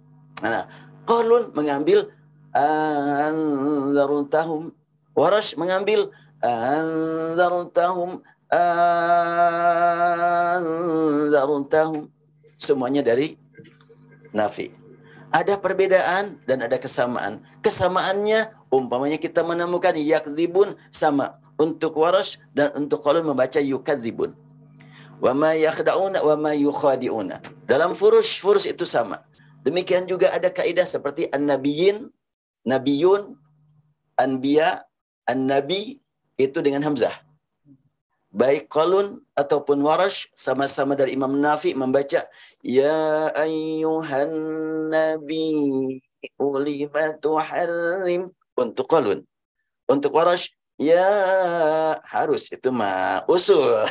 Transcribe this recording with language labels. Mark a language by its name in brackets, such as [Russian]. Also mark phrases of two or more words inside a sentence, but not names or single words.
[Indonesian] Nah, Qalun mengambil anzartahum, Warash mengambil anzartahum, anzartahum. Semuanya dari Nafi. Ada perbedaan dan ada kesamaan. Kesamaannya umpamanya kita menemukan yakdzibun sama untuk Warash dan untuk Qalun membaca yukadzibun. [Arabic] وما يخدعون وما يخادعون. [Indonesian] Dalam furus itu sama. Demikian juga ada kaidah seperti an-nabiyyin, nabiyun, anbiya, an-nabi itu dengan hamzah. Baik Qalun ataupun Warash sama-sama dari Imam Nafi membaca [Arabic] يا أيها النبي لم تحرم [Indonesian] untuk Qalun. Untuk Warash ya harus itu mah usul.